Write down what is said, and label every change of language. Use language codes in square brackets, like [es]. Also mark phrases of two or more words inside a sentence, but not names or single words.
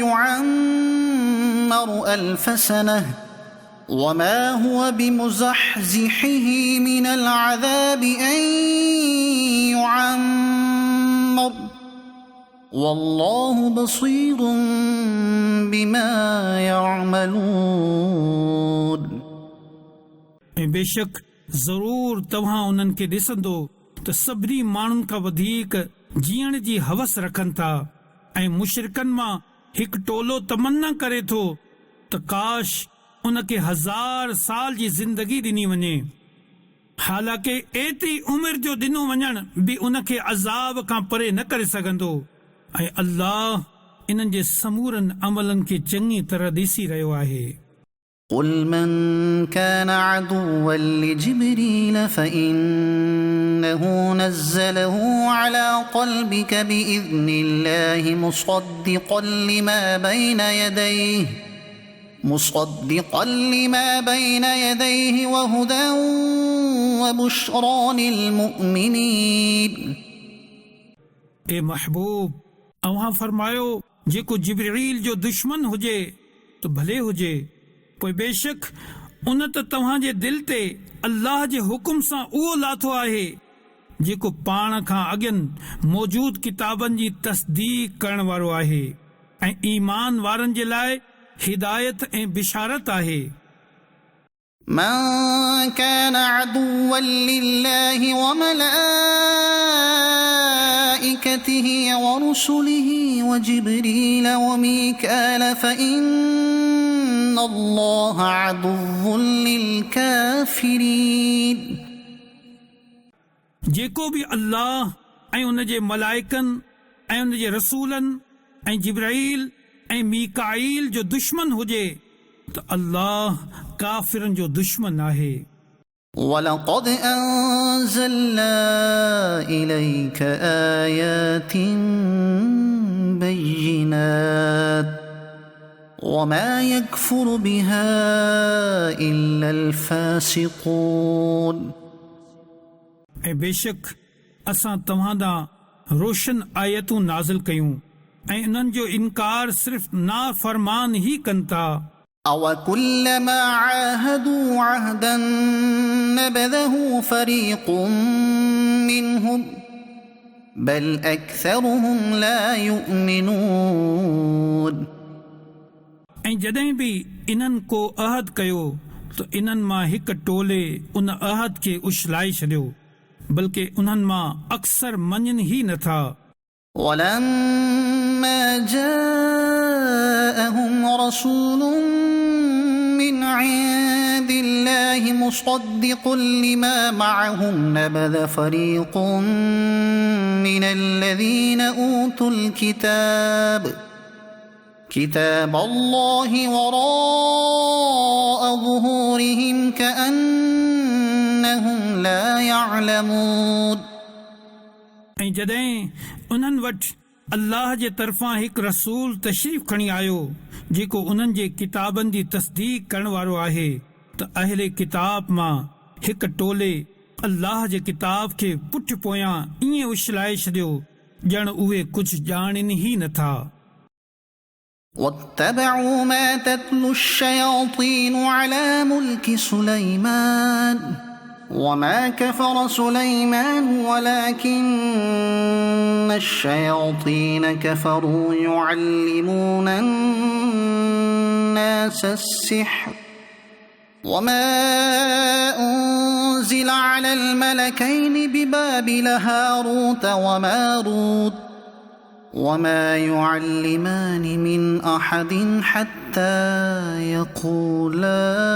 [ar] يعمر 1000 سنة وما هو بمزحزحه من العذاب أن يعمر والله بصير بما يعملون। [sd] ऐं बेशक ज़रूर तव्हां उन्हनि खे ॾिसंदो त सभिनी माण्हुनि खां वधीक जीअण जी हवस रखनि था ऐं मुशरिकनि मां हिकु टोलो तमन्ना करे थो त काश उन खे 1000 साल जी ज़िंदगी ॾिनी वञे। हालांकि एतिरी उमिरि जो ॾिनो वञण बि उन खे अज़ाब खां परे न करे सघंदो ऐं अल्लाह इन्हनि जे समूरनि अमलनि खे चङी तरह ॾिसी रहियो आहे। [ar] قل من كان عدوا لجبريل فإنه نزله على قلبك بإذن الله مصدقا لما بين يديه وهدى وبشرى للمؤمنين। [sd] ए महबूब, अव्हां फरमायो जेको जिब्रील जो दुश्मन हुजे तो भले हुजे, पोइ बेशक उन त तव्हां जे दिल ते अल्लाह जे हुकुम सां उहो लाथो आहे जेको पाण खां अॻियनि मौजूद किताबनि जी तस्दीक करण वारो आहे ऐं ईमान वारनि जे लाइ हिदायत ऐं बिशारत आहे। [ar] من كان عدوا لله وملائكته ورسله وجبريل وميكال فإن الله عدو للكافرين। [sd] जेको बि अल्लाह ऐं उन जे मलाइकनि ऐं उन जे रसूलनि ऐं जिब्राईल ऐं मीकाईल जो दुश्मन हुजे त अल्लाह काफ़िरनि जो दुश्मन आहे। [ar] ولقد أنزلنا إليك آيات بينات وما يكفر بها إلا الفاسقون। [sd] ऐं बेशक असां तव्हां ॾांहुं रोशन आयतूं नाज़िल कयूं ऐं इन्हनि जो इनकार सिर्फ़ नाफ़रमान ई कनि था। [ar] أو كلما عاهدوا عهدا نبذه فريق منهم بل أكثرهم لا يؤمنون। [sd] ऐं जॾहिं बि इन्हनि को अहद कयो त इन्हनि मां हिकु टोले उन अहद खे उछलाए छॾियो, बल्कि उन्हनि मां अक्सर मञनि ई नथा। [ar] ولما جاءهم رسول من عند الله مصدق لما معهم نبذ فريق من الذين أوتوا الكتاب كتاب الله وراء ظهورهم كأنهم لا يعلمون. [sd] ऐं जॾहिं उन्हनि वटि अल्लाह जे तरफ़ां हिकु रसूल तशरीफ़ खणी आयो जेको उन्हनि जे किताबनि जी तस्दीक करण वारो आहे त अहले किताब मां हिकु टोले अल्लाह जे किताब खे पुठि पोयां ईअं उछलाए छॾियो ॼण उहे कुझु ॼाणनि ई नथा. [ar] واتبعوا ما تتلو الشياطين على ملك سليمان وما كفر سليمان ولكن الشياطين كفروا يعلمون الناس السحر وما أنزل على الملكين ببابل هاروت وماروت وما يعلمان من أحد حتى يقولا